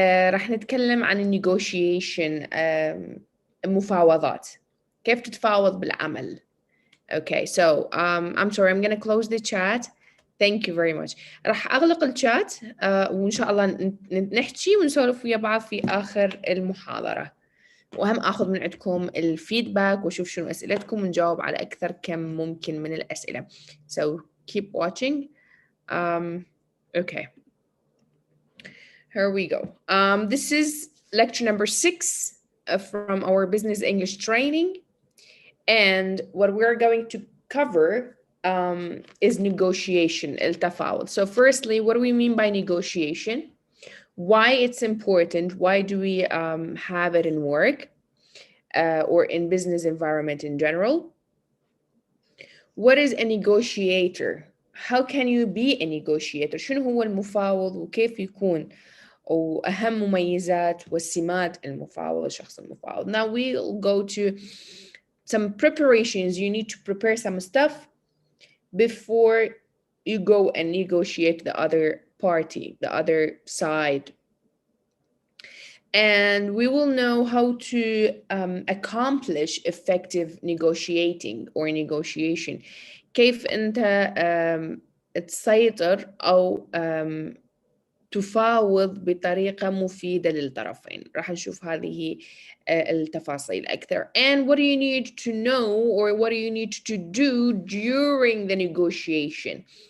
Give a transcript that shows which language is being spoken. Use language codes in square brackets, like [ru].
[ar] راح نتكلم عن النيغوشيشن المفاوضات كيف تتفاوض بالعمل. [en] Okay, so I'm sorry, I'm gonna close the chat. Thank you very much. [ar] راح أغلق الشات وإن شاء الله نحكي ونسولف ويا بعض في آخر المحاضرة. وهم أخذ من عندكم الفيدباك وأشوف شنو أسئلتكم ونجاوب على أكثر كم ممكن من الأسئلة. [en] So keep watching. Okay. Here we go. This is lecture number 6 from our business English training. And what we're going to cover is negotiation, التفاوض. So firstly, what do we mean by negotiation? Why it's important? Why do we have it in work or in business environment in general? What is a negotiator? How can you be a negotiator? [ar] شنو هو المفاوض وكيف يكون؟ وأهم مميزات والسمات المفاوض الشخص المفاوض. [en] Now we'll go to some preparations. You need to prepare some stuff before you go and negotiate the other party, the other side. And we will know how to accomplish effective negotiating or negotiation. [ar] كيف أنت تسيطر أو تفاوض بطريقة مفيدة للطرفين. راح نشوف هذه التفاصيل أكثر. [en] And what do you need to know or what do you need to do during the negotiation?